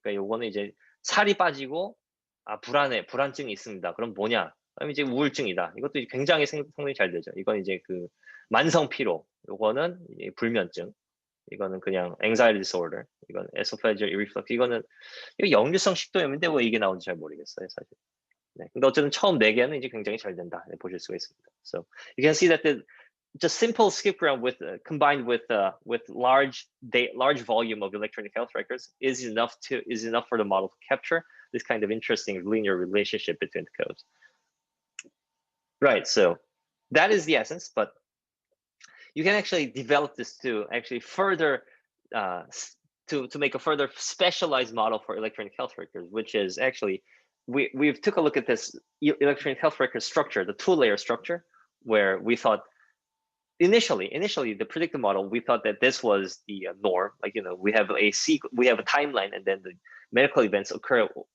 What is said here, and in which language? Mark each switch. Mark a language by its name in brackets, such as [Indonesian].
[Korean] 그러니까 요거는 이제 살이 빠지고 아 불안해, 불안증이 있습니다. 그럼 뭐냐? 그럼 이제 우울증이다. 이것도 이제 굉장히 성능이 잘 되죠. 이건 이제 그 만성 피로. 요거는 이제 불면증. 이거는 그냥 anxiety disorder. 이건 esophageal reflux. 이거는 이거 역류성 식도염인데 왜 이게 나온지 잘 모르겠어요, 사실. 네. 근데 어쨌든 처음 네 개는 이제 굉장히 잘 된다. 네, 보실 수가 있습니다. [English] So you can see that the just simple skip round with combined with large volume of electronic health records is enough for the model to capture this kind of interesting linear relationship between the codes. Right. So that is the essence, but you can actually develop this to actually further to make a further specialized model for electronic health records, which is actually we've took a look at this electronic health record structure, the two-layer structure, where we thought initially the predictive model we thought that this was the norm, like we have a timeline and then the medical events occur